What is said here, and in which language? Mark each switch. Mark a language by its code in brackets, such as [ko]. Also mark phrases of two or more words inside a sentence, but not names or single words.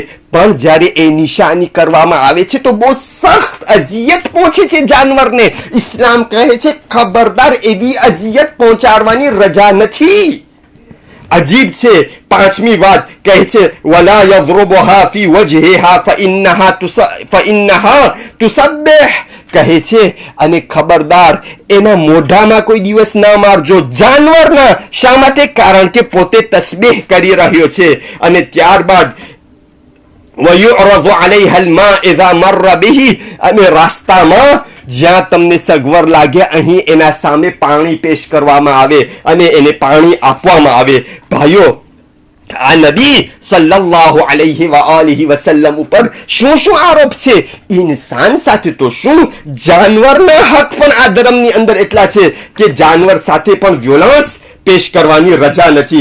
[gu] પણ જ્યારે એ નિશાની કરવામાં આવે છે તો બહુ સખ્ત અઝિયત પહોંચે છે જાનવરને. ઇસ્લામ કહે છે ખબરદાર એવી અઝિયત પહોંચાડવાની રજા નથી. અજીબ છે. પાંચમી વાત કહે છે [ar] ولا يضربها في وجهها فإنها تسبح, [gu] કહે છે અને ખબરદાર એના મોઢામાં કોઈ દિવસ ના મારજો જાનવરના. શા માટે? કારણ કે પોતે તસ્બીહ કરી રહ્યો છે. અને ત્યારબાદ [ar] ويعرض عليها الماء اذا مر به, [gu] અને રાસ્તામાં જ્યાં તમને સગવડ લાગે અહીં એના સામે પાણી પેશ કરવામાં આવે અને એને પાણી આપવામાં આવે. ભાઈઓ, આ નબી [ar] صلى الله عليه وآله وسلم [gu] ઉપર શું શું આરોપ છે? ઇન્સાન સાથે તો શું, જાનવરના હક પણ આ ધર્મની અંદર એટલા છે કે જાનવર સાથે પણ વિયોલન્સ પેશ કરવાની રજા નથી.